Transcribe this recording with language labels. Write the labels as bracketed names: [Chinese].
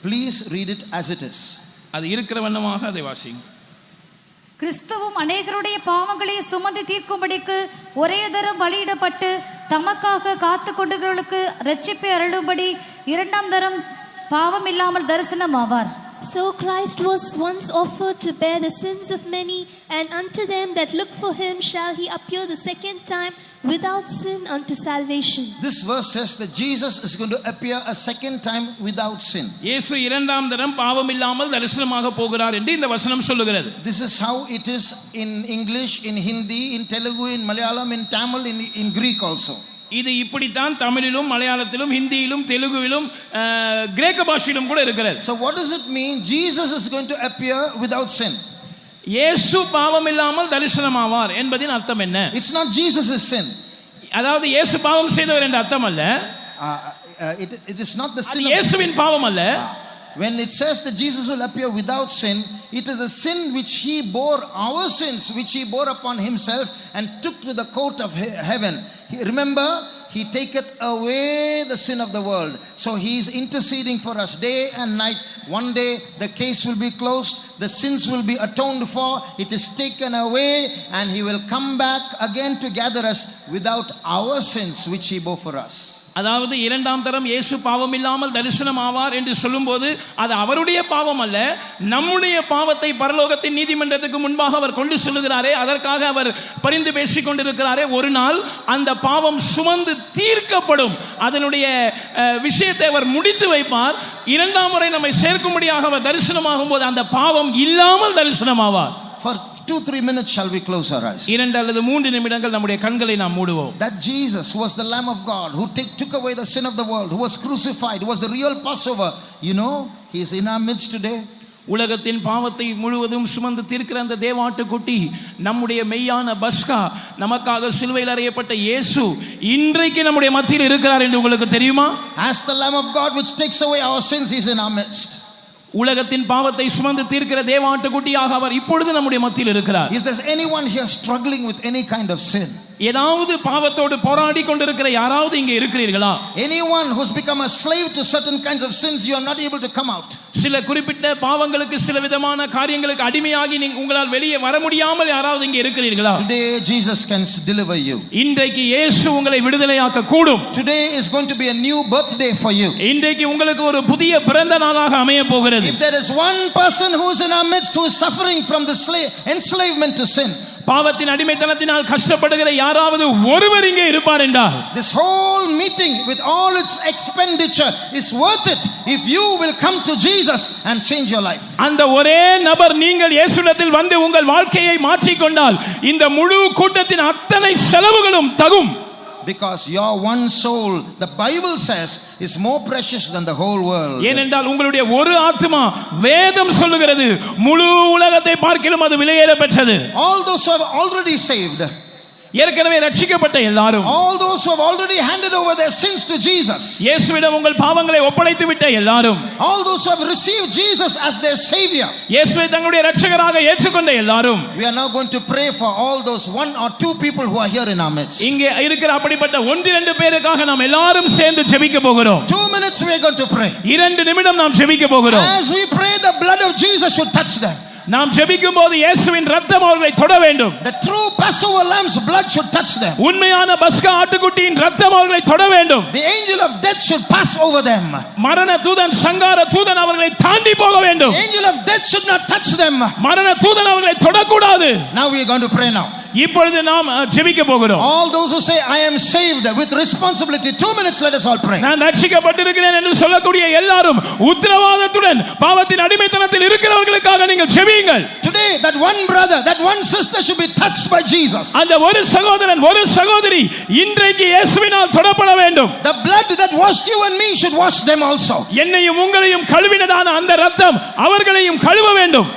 [English] please read it as it is. [Tamil] அது இருக்கிற வண்ணமாக அதை வாசிங்க. கிறிஸ்துவும் அநேகருடைய பாவங்களை சுமந்து தீர்க்கும்படிக்கு ஒரே தரம் பலியிடப்பட்டு தமக்காக காத்து கொண்டவர்களுக்கு இரட்சிப்பை அருளும்படி இரண்டாம் தரம் பாவம் இல்லாமல் தரிசனம் ஆவார். [English] So Christ was once offered to bear the sins of many, and unto them that look for him shall he appear the second time without sin unto salvation. This verse says that Jesus is going to appear a second time without sin. [Tamil] இயேசு இரண்டாம் தரம் பாவம் இல்லாமல் தரிசனமாக போகிறார் என்று இந்த வசனம் சொல்லுகிறது. [English] This is how it is in English, in Hindi, in Telugu, in Malayalam, in Tamil, in Greek also. [Tamil] இது இப்படித்தான் தமிழிலும் மலையாளத்திலும் ஹிந்தியிலும் தெலுங்குவிலும் கிரேக்க பாஷையிலும் கூட இருக்கிறது. [English] So what does it mean Jesus is going to appear without sin? [Tamil] இயேசு பாவம் இல்லாமல் தரிசனமாவார் என்பதின் அர்த்தம் என்ன? [English] It's not Jesus' sin. [Tamil] அதாவது இயேசு பாவம் செய்தவர் என்ற அர்த்தம் அல்ல. [English] It is not the sin of [Tamil] இயேசுவின் பாவம் அல்ல. [English] When it says that Jesus will appear without sin, it is a sin which he bore, our sins which he bore upon himself and took to the court of heaven. Remember, he taketh away the sin of the world. So he is interceding for us day and night. One day the case will be closed, the sins will be atoned for, it is taken away, and he will come back again to gather us without our sins which he bore for us. [Tamil] அதாவது இரண்டாம் தரம் இயேசு பாவம் இல்லாமல் தரிசனம் ஆவார் என்று சொல்லும்போது அது அவருடைய பாவம் அல்ல, நம்முடைய பாவத்தை பரலோகத்தின் நீதிமன்றத்துக்கு முன்பாக அவர் கொண்டு செல்லுகிறாரே, அதற்காக அவர் பரிந்து பேசிக் கொண்டிருக்கிறாரே. ஒரு நாள் அந்த பாவம் சுமந்து தீர்க்கப்படும், அதனுடைய விஷயத்தை அவர் முடித்து வைப்பார். இரண்டாம் முறை நம்மை சேர்க்கும்படியாக அவர் தரிசனமாகும் போது அந்த பாவம் இல்லாமல் தரிசனமாவார். [English] For 2-3 minutes shall we close our eyes. [Tamil] 2 அல்லது 3 நிமிடங்கள் நம்முடைய கண்களை நாம் மூடுவோம். [English] That Jesus who was the Lamb of God, who took away the sin of the world, who was crucified, who was the real Passover. You know, he is in our midst today. [Tamil] உலகத்தின் பாவத்தை முழுவதும் சுமந்து தீர்க்கிற அந்த தேவாட்டுக்குட்டி, நம்முடைய மெய்யான பஸ்கா, நமக்காக சிலுவையில் அறையப்பட்ட இயேசு இன்றைக்கு நம்முடைய மத்தியில் இருக்கிறார் என்று உங்களுக்கு தெரியுமா? [English] As the Lamb of God which takes away our sins, he is in our midst. [Tamil] உலகத்தின் பாவத்தை சுமந்து தீர்க்கிற தேவாட்டுக்குட்டியாக அவர் இப்பொழுது நம்முடைய மத்தியில் இருக்கிறார். [English] Is there anyone here struggling with any kind of sin? [Tamil] ஏதாவது பாவத்தோடு போராடி கொண்டிருக்கிற யாராவது இங்கே இருக்கிறீர்களா? [English] Anyone who's become a slave to certain kinds of sins, you are not able to come out. [Tamil] சில குறிப்பிட்ட பாவங்களுக்கு, சில விதமான காரியங்களுக்கு அடிமையாகி உங்களால் வெளியே வர முடியாமல் யாராவது இங்கே இருக்கிறீர்களா? [English] Today Jesus can deliver you. [Tamil] இன்றைக்கு இயேசு உங்களை விடுதலையாக்க கூடும். [English] Today is going to be a new birthday for you. [Tamil] இன்றைக்கு உங்களுக்கு ஒரு புதிய பிறந்த நாளாக அமைய போகிறது. [English] If there is one person who is in our midst who is suffering from the enslavement to sin, [Tamil] பாவத்தின் அடிமைத்தனத்தினால் கஷ்டப்படுகிற யாராவது ஒருவர் இங்கே இருப்பார் என்றால், [English] this whole meeting with all its expenditure is worth it if you will come to Jesus and change your life. [Tamil] அந்த ஒரே நபர் நீங்கள் இயேசுவிடத்தில் வந்து உங்கள் வாழ்க்கையை மாற்றிக் கொண்டால் இந்த முழு கூட்டத்தின் அத்தனை செலவுகளும் தகும். [English] Because your one soul, the Bible says, is more precious than the whole world. [Tamil] ஏனென்றால் உங்களுடைய ஒரு ஆத்மா, வேதம் சொல்லுகிறது, முழு உலகத்தை பார்க்கிலும் அது விலையேற பெற்றது. [English] All those who have already saved, [Tamil] ஏற்கனவே ரட்சிக்கப்பட்ட எல்லாரும், [English] all those who have already handed over their sins to Jesus, [Tamil] இயேசுவிடம் உங்கள் பாவங்களை ஒப்படைத்து விட்ட எல்லாரும், [English] all those who have received Jesus as their savior, [Tamil] இயேசுவை தங்களுடைய இரட்சகராக ஏற்றுக்கொண்ட எல்லாரும், [English] we are now going to pray for all those 1 or 2 people who are here in our midst. [Tamil] இங்கே இருக்கிற அப்படிப்பட்ட 1-2 பேருக்காக நாம் எல்லாரும் சேர்ந்து ஜெபிக்க போகிறோம். [English] 2 minutes we are going to pray. [Tamil] 2 நிமிடம் நாம் ஜெபிக்க போகிறோம். [English] As we pray, the blood of Jesus should touch them. [Tamil] நாம் ஜெபிக்கும் போது இயேசுவின் இரத்தம் அவர்களை தொட வேண்டும். [English] The true Passover lamb's blood should touch them. [Tamil] உண்மையான பஸ்கா ஆட்டுக்குட்டியின் இரத்தம் அவர்களை தொட வேண்டும். [English] The angel of death should pass over them. [Tamil] மரண தூதன், சங்கார தூதன் அவர்களை தாண்டி போக வேண்டும். [English] The angel of death should not touch them. [Tamil] மரண தூதன் அவர்களை தொடக்கூடாது. [English] Now we are going to pray now. [Tamil] இப்பொழுது நாம் ஜெபிக்க போகிறோம். [English] All those who say I am saved with responsibility, 2 minutes, let us all pray. [Tamil] நான் ரட்சிக்கப்பட்டிருக்கிறேன் என்று சொல்லக்கூடிய எல்லாரும் உத்தரவாதத்துடன் பாவத்தின் அடிமைத்தனத்தில் இருக்கிறவர்களுக்காக நீங்கள் ஜெபியுங்கள். [English] Today that one brother, that one sister should be touched by Jesus. [Tamil] அந்த ஒரு சகோதரன், ஒரு சகோதரி இன்றைக்கு இயேசுவினால் தொடப்பட வேண்டும். [English] The blood that washed you and me should wash them also. [Tamil] என்னையும் உங்களையும் கழுவினதான அந்த இரத்தம் அவர்களையும் கழுவ வேண்டும்.